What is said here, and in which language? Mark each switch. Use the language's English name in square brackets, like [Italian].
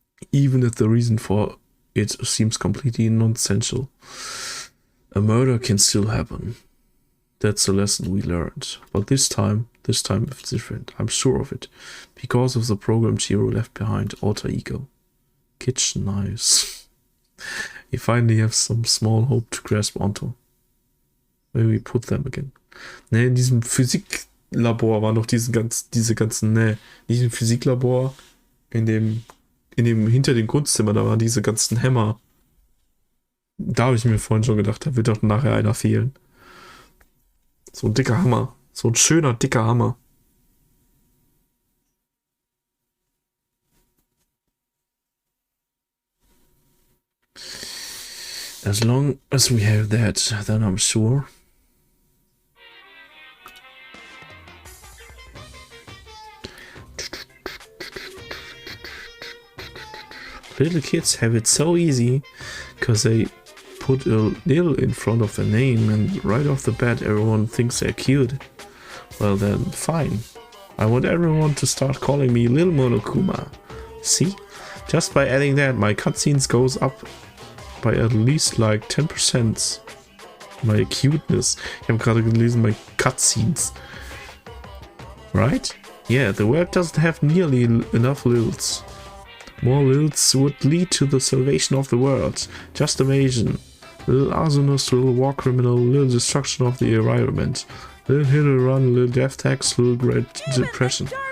[English] Even if the reason for it seems completely nonsensical, a murder can still happen. That's a lesson we learned. But this time it's different. I'm sure of it. Because of the program Chiro left behind, Alter Ego. Kitchen knives. You finally have some small hope to grasp onto. Maybe we put them again. [German] Ne, in diesem Physiklabor waren noch diese ganzen, in diesem Physiklabor, in dem hinter dem Kunstzimmer, da waren diese ganzen Hämmer. Da habe ich mir vorhin schon gedacht, da wird doch nachher einer fehlen. So ein dicker Hammer. So ein schöner, dicker Hammer. [English] As long as we have that, then I'm sure. Little kids have it so easy because they put a little in front of their name and right off the bat everyone thinks they're cute. Well then, fine. I want everyone to start calling me Lil Monokuma. See? Just by adding that, my cutscenes goes up by at least like 10%. My cuteness. [German] Ich habe gerade gelesen, [English] my cutscenes. Right? Yeah, the world doesn't have nearly enough Lils. More Lils would lead to the salvation of the world. Just imagine. Little arsonist, little war criminal, little destruction of the environment. Little hit and run, little death tax, little great depression.